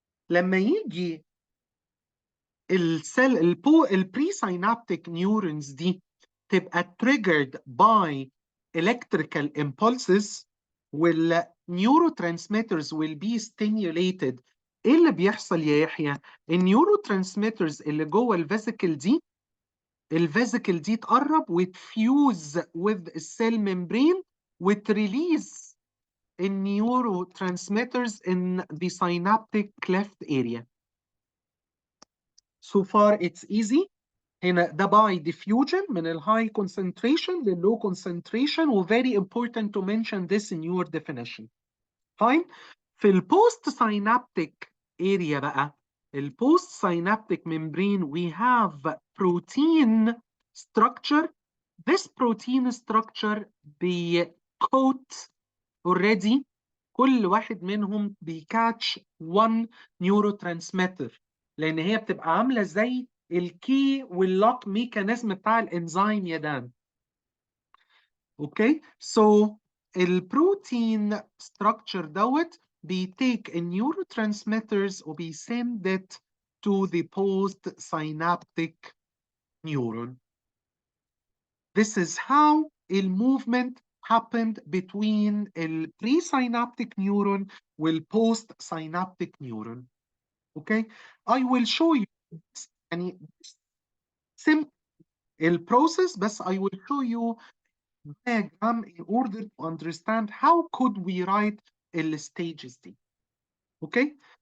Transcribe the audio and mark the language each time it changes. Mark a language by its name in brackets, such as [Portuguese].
[Arabic] لما يجي السيل [English] presynaptic neurons [Arabic] دي تبقى [English] triggered by electrical impulses والneurotransmitters will be stimulated. [Arabic] ايه اللي بيحصل يا يحيى؟ النيوروترانسميترز اللي جوه الفيزيكل دي تقرب وتفيوز with السيل ممبرين وتريليز النيوروترانسميترز [English] in the synaptic cleft area. So far it's easy. [Arabic] هنا ده [English] by diffusion من ال high concentration لل low concentration و very important to mention this in your definition. Fine. [Arabic] في ال [English] post synaptic area [Arabic] بقى ال [English] post synaptic membrane we have protein structure. This protein structure coat already [Arabic] كل واحد منهم [English] catch one neurotransmitter [Arabic] لأن هي بتبقى عاملة زي الكي واللوك ميكانيزم بتاع الانزيم يا دان. اوكي سو البروتين ستراكشر دوت بيتيك النيوروترانسميترز وبيسند [English] it to the post synaptic neuron. This is how the movement happened between the presynaptic neuron and post-synaptic neuron. Okay, I will show you this. simple [Arabic] البروسيس بس [English] I will show you diagram in order to understand how could we write the stages دي. Okay?